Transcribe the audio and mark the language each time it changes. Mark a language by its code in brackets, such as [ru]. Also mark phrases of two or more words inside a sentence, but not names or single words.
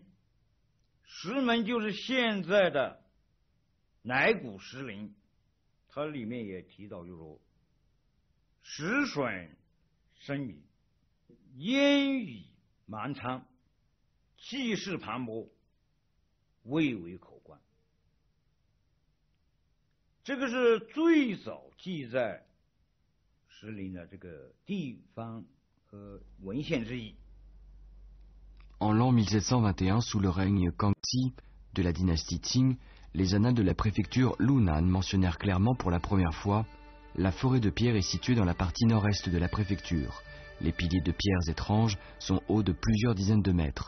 [zh] 石门就是现在的乃古石林，它里面也提到，就是说石笋生米，烟雨满仓，气势磅礴，蔚为可观。这个是最早记载石林的这个地方和文献之一。 [fr] En l'an 1721, sous le règne Kangxi de la dynastie Qing, les annales de la préfecture Lunan mentionnèrent clairement pour la première fois la forêt de pierre est située dans la partie nord-est de la préfecture. Les piliers de pierres étranges sont hauts de plusieurs dizaines de mètres.